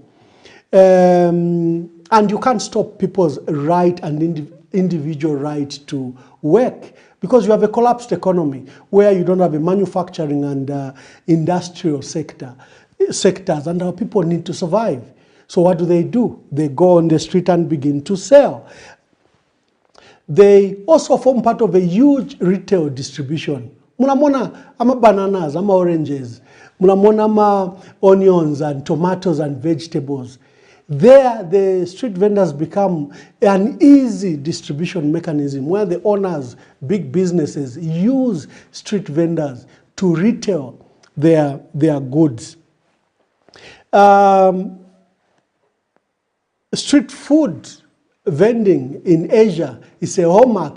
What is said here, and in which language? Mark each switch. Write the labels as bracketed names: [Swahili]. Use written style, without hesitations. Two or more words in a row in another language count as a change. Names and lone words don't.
[English] And you can't stop people's right and individual right to work because you have a collapsed economy where you don't have a manufacturing and industrial sectors, and our people need to survive. So what do? They go on the street and begin to sell. They also form part of a huge retail distribution. [Bemba] Munamona ama bananas, ama oranges, munamona ama [English] onions and tomatoes and vegetables. There, the street vendors become an easy distribution mechanism where the owners, big businesses, use street vendors to retail their goods. Street food vending in Asia is a hallmark.